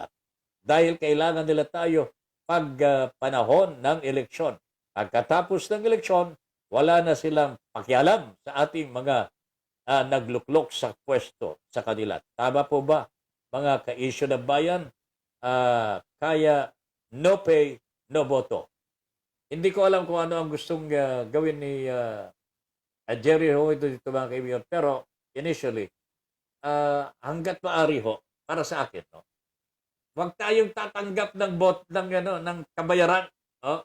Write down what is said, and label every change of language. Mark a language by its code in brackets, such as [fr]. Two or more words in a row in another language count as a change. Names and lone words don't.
[tl] Dahil kailangan nila tayo pag panahon ng eleksyon. Pagkatapos ng eleksyon, wala na silang pakialam sa ating mga nagluklok sa pwesto sa kanila. Tama po ba, mga ka-issue ng bayan? Kaya [en] no pay, no [tl] voto. Hindi ko alam kung ano ang gustong gawin ni Jerry ho dito mga kaibigan. Pero initially, hanggat maaari ho, para sa akin, no? Huwag tayong tatanggap ng kabayaran. Oh.